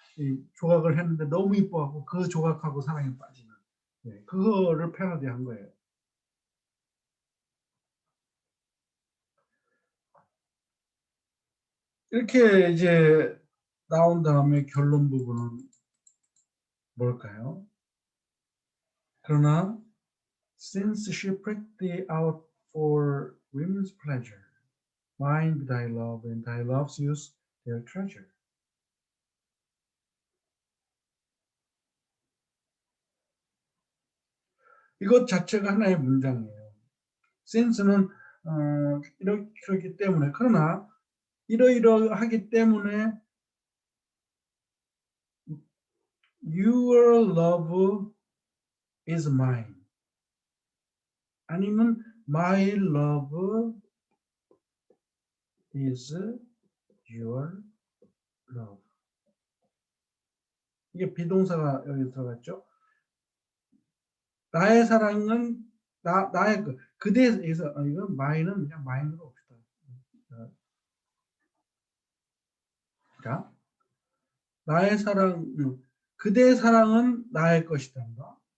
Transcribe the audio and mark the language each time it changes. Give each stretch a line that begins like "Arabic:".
Korean: 이 조각을 했는데 너무 이뻐하고 그 조각하고 사랑에 빠지는. 네, 그거를 패러디한 거예요. 이렇게 이제 나온 다음에 결론 부분은 뭘까요? 그러나
English: since she pricked thee out for women's pleasure, mind thy love and thy love's use their treasure.
Korean: 이것 자체가 하나의 문장이에요. since는 이렇기 때문에 그러나 이러이러하기 때문에
English: your love is mine. 아니면 my love is your love.
Korean: 이게 비동사가 여기 들어갔죠. 나의 사랑은 나의 그대에서 이건 my는 그냥 my로 봅시다. 자, 나의 사랑, 그대의 사랑은 나의 것이단다.